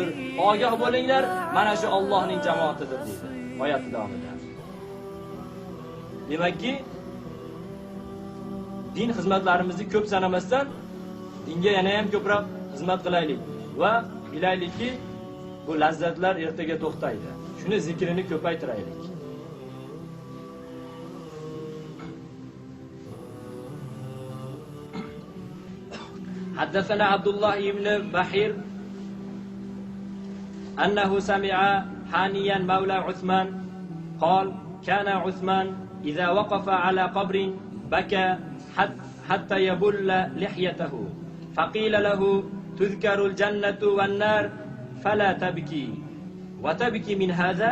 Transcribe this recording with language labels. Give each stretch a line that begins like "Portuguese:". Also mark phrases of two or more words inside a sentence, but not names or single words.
Uzbek: Ogoh bo'linglar, mana shu Allohning jamoatidir deydi oyat davomida. Demakki, din xizmatlarimizni ko'p sanamasdan dinga yana ham ko'proq xizmat qilaylik va bilaylikki, bu lazzatlar ertaga to'xtaydi. Shuni zikrini ko'paytiraylik.
Arabic: حدثنا عبد الله بن بحير أنه سمع حانيا مولى عثمان قال: كان عثمان إذا وقف على قبر بكى حتى يبل لحيته، فقيل له: تذكر الجنة والنار فلا تبكي، وتبكي من هذا؟